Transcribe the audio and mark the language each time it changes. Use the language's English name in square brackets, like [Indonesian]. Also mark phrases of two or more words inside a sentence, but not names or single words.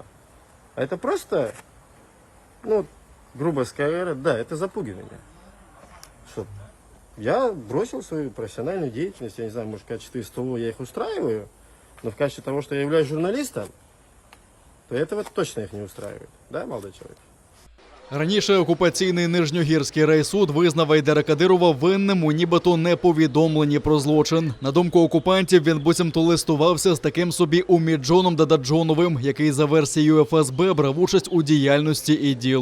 [Russian] А это просто, грубо говоря, да, это запугивание. Что я бросил свою профессиональную деятельность, я не знаю, может, в качестве СТО я их устраиваю, но в качестве того, что я являюсь журналистом, то этого точно их не устраивает. Да, молодой человек? [Ukrainian] Раніше окупаційний Нижньогірський райсуд визнав Гайдара Кадирова винним у нібито неповідомленні про злочин. На думку окупантів, він буцімто листувався з таким собі Уміджоном Дададжоновим, який за версією ФСБ брав участь у діяльності ІДІЛ.